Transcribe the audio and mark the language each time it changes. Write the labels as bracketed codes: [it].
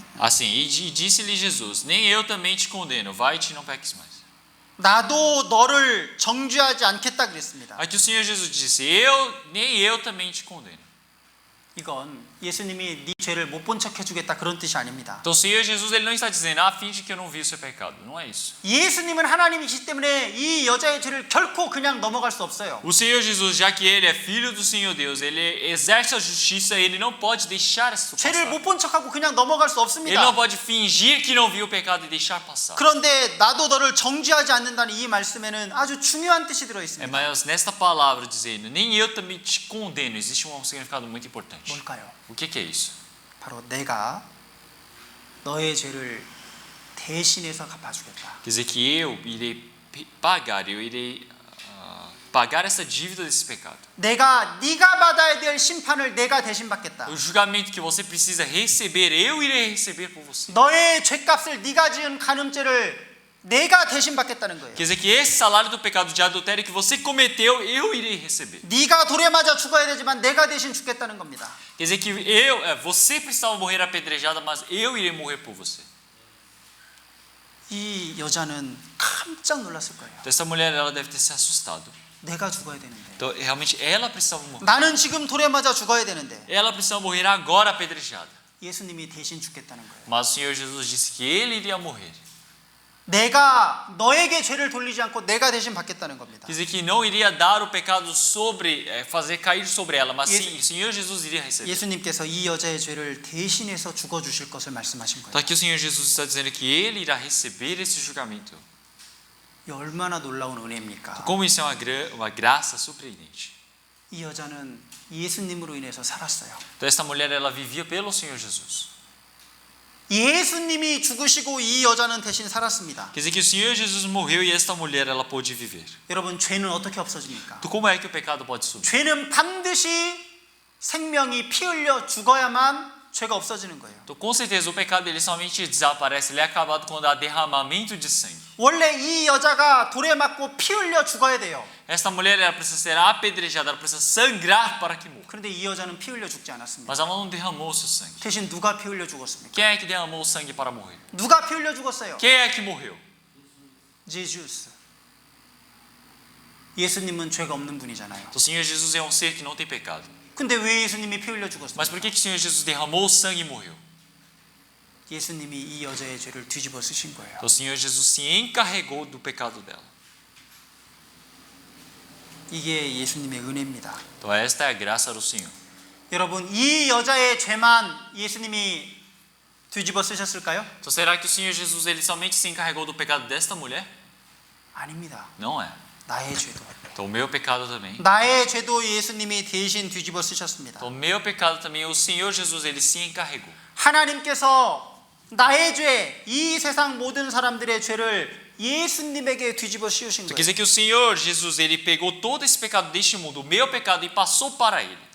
[pt] assim, e disse-lhe Jesus: Nem eu também te condeno, vai-te e não peques mais. [ko] 나도 너를 정죄하지 않겠다 그랬습니다. [pt] Aqui o Senhor Jesus disse: nem eu também te condeno. [ko] 이건 예수님이 네 죄를 못 본 척 해주겠다 그런 뜻이 아닙니다. [pt] Então o Senhor Jesus ele não está dizendo: finge que eu não vi o seu pecado. Não é isso. [ko] 예수님은 하나님이시기 때문에 이 여자의 죄를 결코 그냥 넘어갈 수 없어요. [pt] O Senhor Jesus, já que ele é filho do Senhor Deus, ele exerce a justiça, ele não pode deixar isso [ko] 죄를 [pt] passar. [ko] 못 본 척하고 그냥 넘어갈 수 [pt] Ele [ko] 없습니다. [pt] não pode fingir que não viu o pecado e deixar passar. [ko] 그런데 나도 너를 정죄하지 않는다는 이 말씀에는 아주 중요한 뜻이 들어 있습니다. [pt] Mas nesta palavra dizendo: Nem eu também te condeno, existe um significado muito importante. [ko] 뭘까요? [pt] O que é isso? [ko] 바로 내가 너의 죄를 대신해서 갚아주겠다. [pt] Quer dizer que eu irei pagar, eu irei pagar essa dívida desse pecado. [ko] 네가 받아야 될 심판을 내가 대신 받겠다. [pt] O julgamento que você precisa receber, eu irei receber por você. [ko] 너의 죄값을 네가 지은 간음죄를 내가 대신 받겠다는 거예요. [pt] Quer dizer que esse salário do pecado de adultério que você cometeu, eu irei receber. [ko] 네가 돌에 맞아 죽어야 되지만 내가 대신 죽겠다는 겁니다. [pt] Quer dizer que você precisava morrer apedrejada, mas eu irei morrer por você. [ko] 이 여자는 깜짝 놀랐을 거예요. [pt] Então essa mulher ela deve ter se assustado. [ko] 내가 죽어야 되는데. [pt] Então realmente ela precisava morrer. [ko] 나는 지금 돌에 맞아 죽어야 되는데. [pt] Ela precisava morrer agora apedrejada. [ko] 예수님이 대신 죽겠다는 거예요. [pt] Mas o Senhor Jesus disse que ele iria morrer. [ko] 내가 너에게 죄를 돌리지 않고 내가 대신 받겠다는 겁니다. [pt] Quer dizer que não iria dar o pecado fazer cair sobre ela, mas sim, o Senhor Jesus iria receber. [ko] 예수님께서 이 여자의 죄를 대신해서 죽어 주실 것을 말씀하신 [pt] Então [ko] 거예요. [pt] aqui o Senhor Jesus está dizendo que ele irá receber esse julgamento. [ko] 이 얼마나 놀라운 은혜입니까? [pt] Como isso é uma graça surpreendente. [ko] 이 여자는 예수님으로 인해서 살았어요. [pt] Então esta mulher ela vivia pelo Senhor Jesus. [ko] 예수님이 죽으시고 이 여자는 대신 살았습니다. [pt] Quer dizer que o Senhor Jesus morreu e esta mulher ela pôde viver. [ko] 여러분, 죄는 어떻게 없어집니까? [pt] Então como é que o pecado pode subir? [ko] 죄는 반드시 생명이 피 흘려 죽어야만 죄가 없어지는 거예요. [pt] Então com certeza o pecado ele somente desaparece, ele é acabado quando há derramamento de sangue. [ko] 원래 이 여자가 돌에 맞고 피 흘려 죽어야 돼요. [pt] Esta mulher ela precisa ser apedrejada, ela precisa sangrar para que morra. [ko] 그런데 이 여자는 피 흘려 죽지 않았습니다. [pt] Mas ela não derramou o seu sangue. [ko] 대신 누가 피 흘려 죽었습니까? [pt] Quem é que derramou o sangue para morrer? [ko] 누가 피 흘려 죽었어요? [pt] Quem é que morreu? 제주스. [ko] 예수님은 죄가 없는 분이잖아요. [pt] O Senhor Jesus é um ser que não tem pecado. [ko] 근데 왜 예수님이 피 흘려 죽었어요? [pt] Mas por que o Senhor Jesus derramou o sangue e morreu? [ko] 예수님이 이 여자의 죄를 뒤집어 쓰신 거예요. [pt] O Senhor Jesus se encarregou do pecado dela. [ko] 이게 예수님의 은혜입니다. [pt] Então esta é a graça do Senhor. [ko] 여러분, 이 여자의 죄만 예수님이 뒤집어 쓰셨을까요? [pt] Então será que o Senhor Jesus ele somente se encarregou do pecado desta mulher? [ko] 아닙니다. [pt] Não é. [ko] 나의 죄도. [pt] Então o meu pecado também. [ko] 나의 죄도 예수님이 대신 뒤집어 쓰셨습니다. [pt] Então o meu pecado também o Senhor Jesus ele se encarregou. [ko] 하나님께서 나의 죄, 이 세상 모든 사람들의 죄를 예수님에게 뒤집어 씌우신 [pt] Quer [ko] 거예요. [pt] dizer que o Senhor Jesus ele pegou todo esse pecado deste mundo, o meu pecado e passou para ele.